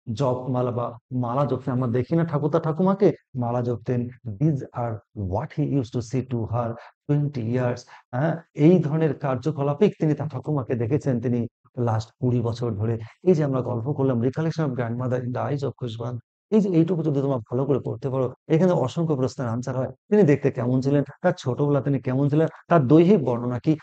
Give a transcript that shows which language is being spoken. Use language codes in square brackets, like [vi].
[bn] জপমালা বা মালা জপতেন। আমরা দেখি না ঠাকুরদাকে মালা জপতেন। [en] These are what he used to say to her 20 years. [bn] হ্যাঁ? এই ধরনের কার্যকলাপেই তিনি তার ঠাকুমাকে দেখেছেন তিনি লাস্ট ২০ বছর ধরে। এই যে আমরা গল্প করলাম, [en] Recollection of grandmother in the eyes of Khushwant. [bn] এই যে এইটুকু যদি তোমরা ভালো করে করতে পারো, এখানে অসংখ্য প্রশ্নের আনসার হয়। তিনি দেখতে কেমন ছিলেন? তার ছোটবেলা তিনি কেমন ছিলেন? তার দৈহিক বর্ণনা কি?